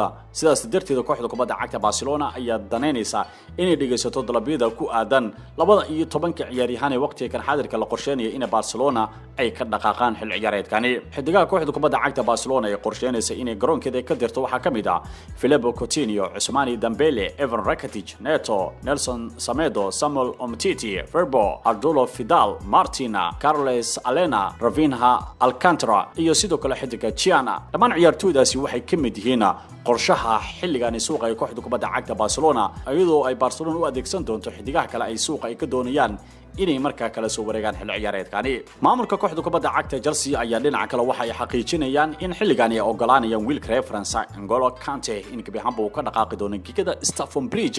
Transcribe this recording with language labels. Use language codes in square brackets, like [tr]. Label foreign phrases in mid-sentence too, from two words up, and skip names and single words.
[so] sidaas darteed kooxda kubadda cagta Barcelona ayaa daneynaysa inay dhigaysato dalabyada ku aadan 12 ciyaaryahan ee waqtiga xaadirka la qorsheenayo in Barcelona ay ka dhaqaaqaan xil ciyaareedkani. xidigaha kooxda kubadda cagta Barcelona ay qorsheynaysa inay garoonkeeda ka dirto waxa kamid ah Philippe Coutinho, Ousmane Dembele, Ivan Rakitic, Neto, Nelson Semedo, Samuel Umtiti, Verbo, Arturo Vidal, Martina, Carles Alena, Rafinha, Alcantara iyo sidoo kale xidiga Chiana. dhammaan ciyaartooydaasi waxay ka mid yihiin qorshaha xilligan suuqa ay kooxda kubadda cagta Barcelona iyadoo ay Barcelona u adeegsan doonto xidigaha kale ay suuqa ay ka doonayaan inay markaa kala soo wareegaan xil ciyaareedkani. maamulka kooxda kubadda cagta Chelsea ayaa dhinaca kale waxa ay xaqiijinayaan in xilligan ay oggolaanayaan wiilka reer France N'Golo Kante in gabihanba uu ka dhaqaaqi doono gigada Stamford Bridge.